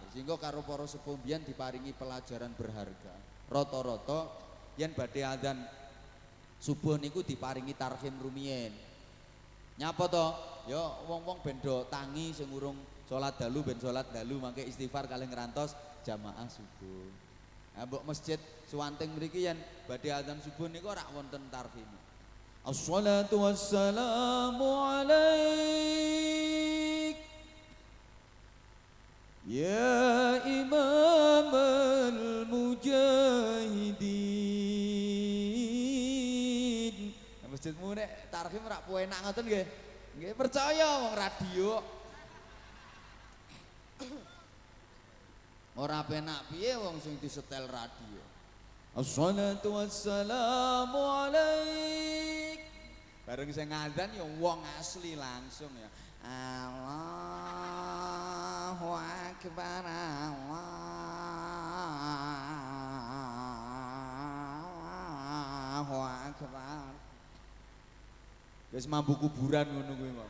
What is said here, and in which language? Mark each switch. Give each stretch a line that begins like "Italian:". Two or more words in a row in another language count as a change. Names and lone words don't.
Javanese: Sehingga karo para sepuh mbiyen diparingi pelajaran berharga. Rata-rata yen badhe adzan subuh niku diparingi tarhim rumiyin. Nyapa to? Ya wong-wong ben do tangi sing urung salat dalu ben salat dalu mangke istighfar kalih ngrantos jamaah subuh. Nah mbok masjid suwanting mriki yen badhe adzan subuh niku ora wonten tarhim.
Arabic: الصلاة والسلام عليك يا إمام المجاهدين.
Javanese: Nah, masjidmu nek tarhim rak enak ngoten nggih. Nggih percaya wong radio. Ora penak piye wong sing disetel radio.
Arabic: الصلاة والسلام عليك.
Javanese: Bareng sing ngadzan ya wong asli langsung ya.
Arabic: الله أكبر. الله أكبر.
Javanese: Wis mambu kuburan ngono kuwi mong.